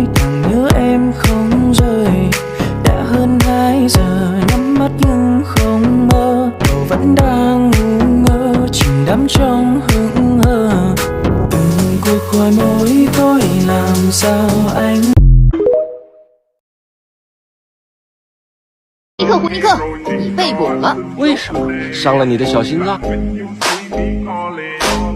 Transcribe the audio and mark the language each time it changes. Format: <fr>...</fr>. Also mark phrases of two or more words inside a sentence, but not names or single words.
<vi>Càng nhớ em không rời, đã hơn 2 giờ nhắm mắt nhưng không mơ. Đầu vẫn đang ngu ngơ chìm đắm trong hững hờ. Cuộc gọi mỗi tối làm sao anh</vi> <zh>尼克胡尼克，你被捕了。为什么？伤了你的小心脏。</zh>